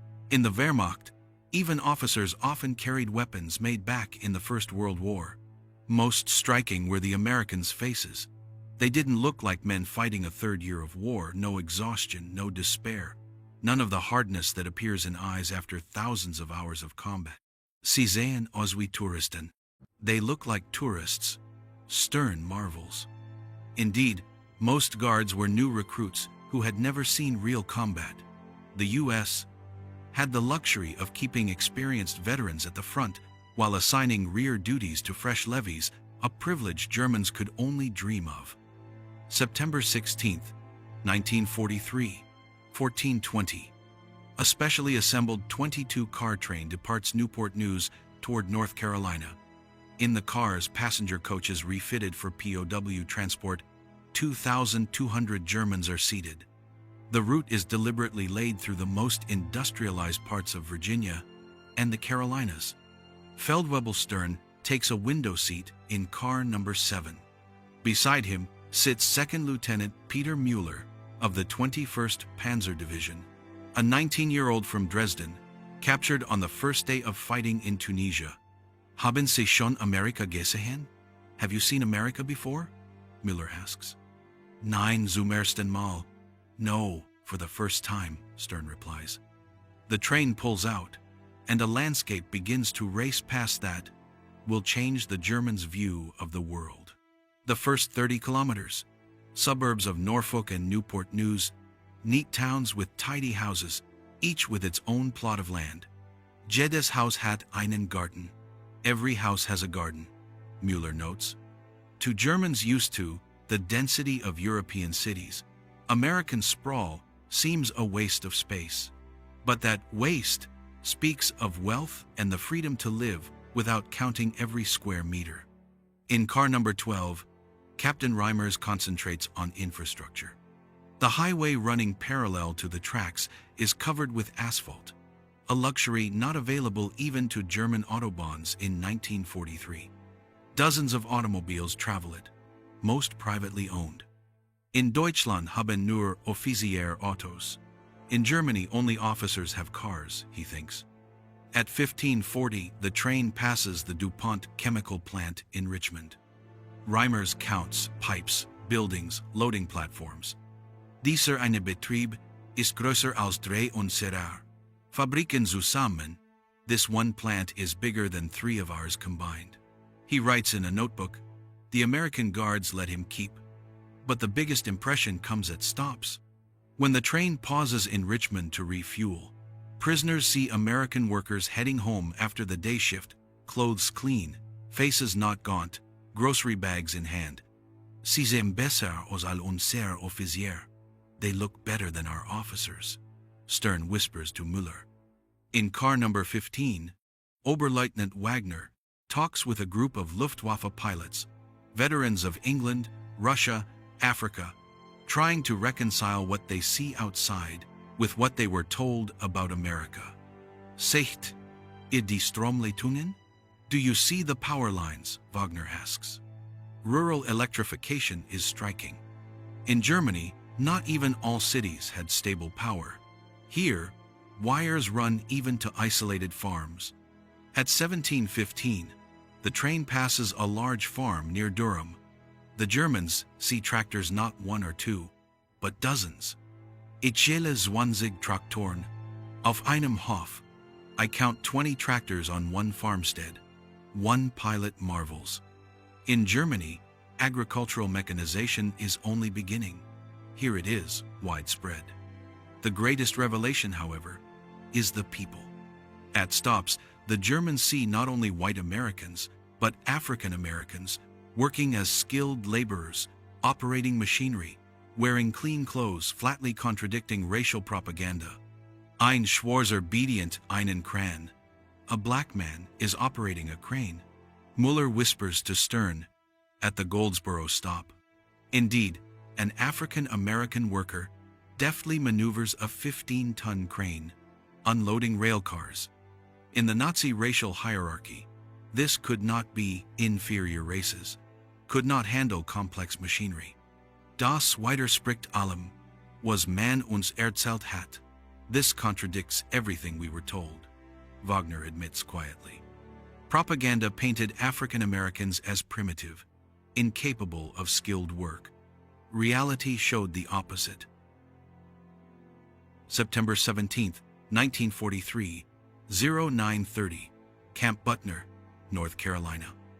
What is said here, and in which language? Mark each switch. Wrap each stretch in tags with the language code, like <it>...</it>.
<en>In the Wehrmacht, even officers often carried weapons made back in the First World War. Most striking were the Americans' faces. They didn't look like men fighting a third year of war, no exhaustion, no despair, none of the hardness that appears in eyes after thousands of hours of combat.</en> <de>Sie sehen aus wie Touristen.</de> <en>They look like tourists. Stern marvels. Indeed, most guards were new recruits who had never seen real combat. The U.S. had the luxury of keeping experienced veterans at the front while assigning rear duties to fresh levies, a privilege Germans could only dream of. September 16, 1943, 1420. A specially assembled 22-car train departs Newport News toward North Carolina. In the cars, passenger coaches refitted for POW transport, 2,200 Germans are seated. The route is deliberately laid through the most industrialized parts of Virginia and the Carolinas. Feldwebel Stern takes a window seat in car number 7. Beside him sits Second Lieutenant Peter Müller of the 21st Panzer Division, a 19-year-old from Dresden, captured on the first day of fighting in Tunisia.</en> <de>Haben Sie schon Amerika gesehen?</de> <en>Have you seen America before? Müller asks.</en> <de>Nein, zum ersten Mal.</de> <en>No, for the first time, Stern replies. The train pulls out, and a landscape begins to race past that will change the Germans' view of the world. The first 30 kilometers, suburbs of Norfolk and Newport News, neat towns with tidy houses, each with its own plot of land.</en> <de>Jedes Haus hat einen Garten.</de> <en>Every house has a garden, Müller notes. To Germans used to the density of European cities, American sprawl seems a waste of space. But that waste speaks of wealth and the freedom to live without counting every square meter. In car number 12, Captain Reimers concentrates on infrastructure. The highway running parallel to the tracks is covered with asphalt, a luxury not available even to German autobahns in 1943. Dozens of automobiles travel it, most privately owned.</en> <de>In Deutschland haben nur Offiziere Autos.</de> <en>In Germany, only officers have cars, he thinks. At 1540, the train passes the DuPont chemical plant in Richmond. Reimers counts pipes, buildings, loading platforms.</en> <de>Dieser eine Betrieb ist größer als drei unserer Fabriken zusammen.</de> <en>This one plant is bigger than 3 of ours combined. He writes in a notebook, the American guards let him keep. But the biggest impression comes at stops. When the train pauses in Richmond to refuel, prisoners see American workers heading home after the day shift, clothes clean, faces not gaunt, grocery bags in hand.</en> <de>Sie sehen besser als all unser Offizier.</de> <en>They look better than our officers, Stern whispers to Müller. In car number 15, Oberleutnant Wagner talks with a group of Luftwaffe pilots, veterans of England, Russia, Africa, trying to reconcile what they see outside with what they were told about America.</en> <de>Seht ihr die Stromleitungen?</de> <en>Do you see the power lines? Wagner asks. Rural electrification is striking. In Germany, not even all cities had stable power. Here, wires run even to isolated farms. At 1715, the train passes a large farm near Durham. The Germans see tractors not 1 or 2, but dozens.</en> <de>Ich zähle 20 Traktoren auf einem Hof.</de> <en>I count 20 tractors on one farmstead. One pilot marvels. In Germany, agricultural mechanization is only beginning. Here it is, widespread. The greatest revelation, however, is the people. At stops, the Germans see not only white Americans, but African Americans working as skilled laborers, operating machinery, wearing clean clothes, flatly contradicting racial propaganda.</en> <de>Ein Schwarzer bedient einen Kran.</de> <en>A black man is operating a crane. Muller whispers to Stern at the Goldsboro stop. Indeed, an African-American worker deftly maneuvers a 15-ton crane, unloading rail cars. In the Nazi racial hierarchy, this could not be inferior races, could not handle complex machinery.</en> <de>Das Widerspricht allem was man uns erzählt hat.</de> <en>This contradicts everything we were told, Wagner admits quietly. Propaganda painted African Americans as primitive, incapable of skilled work. Reality showed the opposite. September 17, 1943, 0930, Camp Butner, North Carolina.</en>